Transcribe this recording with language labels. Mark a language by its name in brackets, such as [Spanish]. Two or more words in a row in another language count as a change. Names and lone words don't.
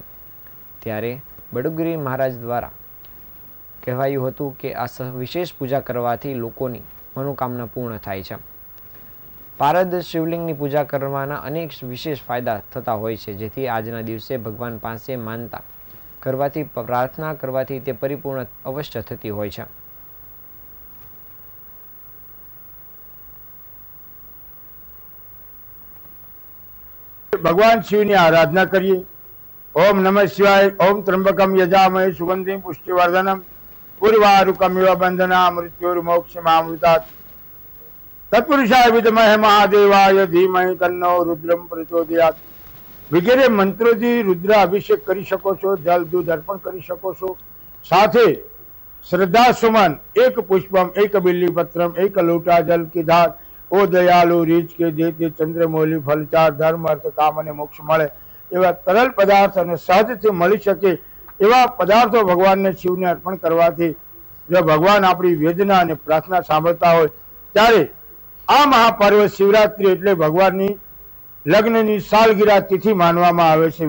[Gujarati] ત્યારે બટુકગીરી મહારાજ દ્વારા કહેવાયું હતું કે આ વિશેષ પૂજા કરવાથી લોકોની મનોકામના પૂર્ણ થાય છે। પારદ શિવલિંગની પૂજા કરવાના અનેક વિશેષ ફાયદા થતા હોય છે, જેથી આજના દિવસે ભગવાન પાસે માનતા કરવાથી પ્રાર્થના કરવાથી તે પરિપૂર્ણ અવશ્ય થતી હોય છે। ભગવાન શિવ ને આરાધના કરીએ। [Sanskrit] ओम नमः शिवाय। ओम त्र्यंबकम यजामहे सुगंधिं पुष्टिवर्धनम उर्वारुकमिव बंधना मृत्युर्मोक्षमामृतात् तत्पुरुषाय विद्महे महादेवाय धीमहि तन्नो रुद्रम प्रचोदयात् [Gujarati] વગેરે મંત્રોથી રુદ્ર અભિષેક કરી શકો છો। જલ દૂધ અર્પણ કરી શકો છો। સાથે શ્રદ્ધા સુમન [Hindi] एक पुष्पम एक बिल्ली पत्रम एक लोटा जल की धार ओ दयालु रीच के देते चंद्रमौली फलचार [Gujarati] ધર્મ અર્થ કામ અને મોક્ષ મળે એવા તરલ પદાર્થ અને સહજથી મળી શકે એવા પદાર્થો ભગવાનને શિવને અર્પણ કરવાથી જો ભગવાન આપણી વેદના અને પ્રાર્થના સાંભળતા હોય ત્યારે આ મહાપર્વ શિવરાત્રી એટલે ભગવાનની લગ્નની સાલગીરા તિથિ માનવામાં આવે છે।